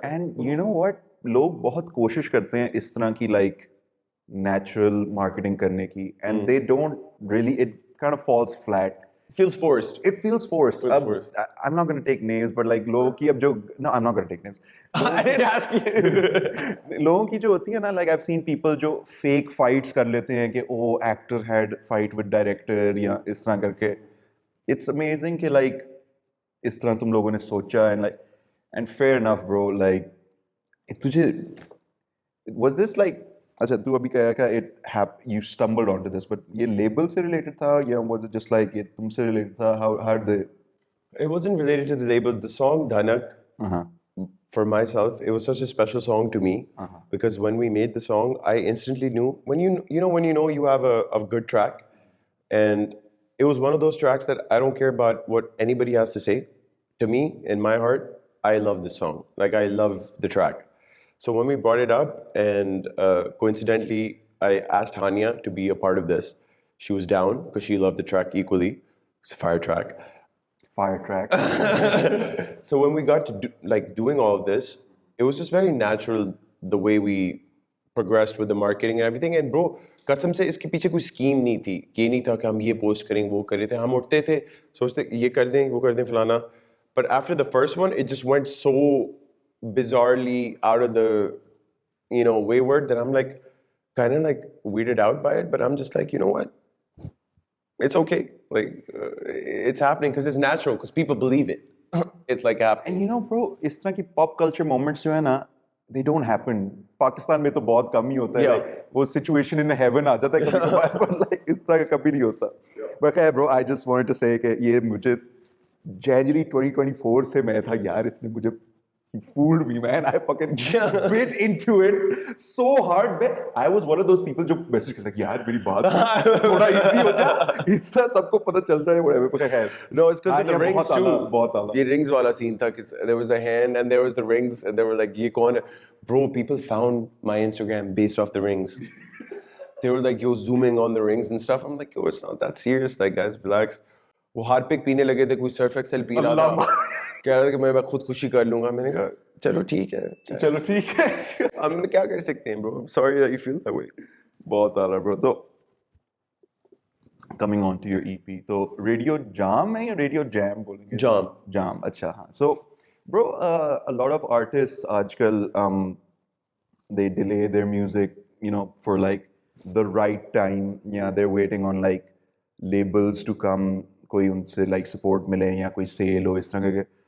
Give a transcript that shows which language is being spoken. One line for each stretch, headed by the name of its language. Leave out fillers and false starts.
English: And you know what?
Hindi: लोग बहुत कोशिश करते हैं इस तरह की
English: like natural marketing
Hindi: करने की
English: and they don't really, it kind of falls flat. Feels forced. It feels forced. Feels forced. I'm not going to take names, but like
Hindi: लोगों की अब जो,
English: no, I'm not going to take names. I didn't ask you.
Hindi: लोगों की जो होती है ना,
English: like I've seen people
Hindi: जो
English: fake fights
Hindi: कर लेते हैं कि
English: oh actor had fight with director
Hindi: या इस तरह करके.
English: It's amazing कि like
Hindi: इस तरह तुम लोगों ने सोचा
English: and like and fair enough bro, like तुझे was this like,
Hindi: अच्छा तू अभी कह रहा था
English: you stumbled onto this, but ये label से related था या was it just like
Hindi: ये तुमसे related था?
English: How did they? It wasn't related to the label. The song Dhanak, for myself, it was such a special song to me because when we made the song, I instantly knew when you know you have a good track, and it was one of those tracks that I don't care about what anybody has to say. To me, in my heart, I love this song. Like I love the track. So when we brought it up, and coincidentally, I asked Hania to be a part of this. She was down because she loved the track equally. It's a fire track. Fire track. So when we got to doing all of this, it was just very natural the way we progressed with the marketing and everything.
Hindi: And bro, कसम से इसके पीछे कोई scheme नहीं थी. ये नहीं था कि हम ये post करेंगे, वो कर रहे थे. हम उठते थे, सोचते ये कर दें, वो कर दें, फलाना.
English: But after the first one, it just went so bizarrely out of the wayward that I'm like kind of like weirded out by it, but I'm just like, you know what, it's okay, like it's happening because it's natural, because people believe it. It's like happening. And you know bro,
Hindi: इस तरह की
English: pop culture moments
Hindi: जो है ना,
English: they don't happen.
Hindi: Pakistan में तो बहुत कम ही होता है. Like, वो situation in heaven आ जाता है कभी-कभार, but like इस तरह का कभी नहीं होता.
English: But okay, bro, I just wanted to say
Hindi: कि ये मुझे January 2024 से मैं था यार, इसने मुझे
English: he fooled me, man. I fucking bit into it so hard. Man. I was one of those people
Hindi: जो message करता है यार मेरी बात थोड़ा easy हो जा, इससे सबको पता चल रहा है whatever. पता है.
English: No, it's because of the rings too.
Hindi: बहुत आला. ये rings वाला scene था,
English: because there was a hand and there was the rings and they were like,
Hindi: ये कौन है?
English: Bro, people found my Instagram based off the rings. They were like, yo, zooming on the rings and stuff. I'm like, yo, it's not that serious. Like, guys, relax.
Hindi: वो Harpic पीने लगे थे, कोई Surf Excel P रहा था, कह रहा था कि मैं खुद खुशी कर लूंगा. मैंने कहा चलो ठीक है, चलो ठीक है. हम क्या कर सकते हैं
English: bro. I'm sorry that you feel that way.
Hindi: बहुत आला bro. तो
English: coming on to your EP,
Hindi: तो रेडियो जाम है या रेडियो जैम बोलेंगे? जाम. अच्छा हाँ.
English: So bro, a lot of artists आजकल they delay their music, for like the right time. Yeah, they're waiting on like labels to come,
Hindi: कोई उनसे like support मिले या कोई sale हो इस तरह के.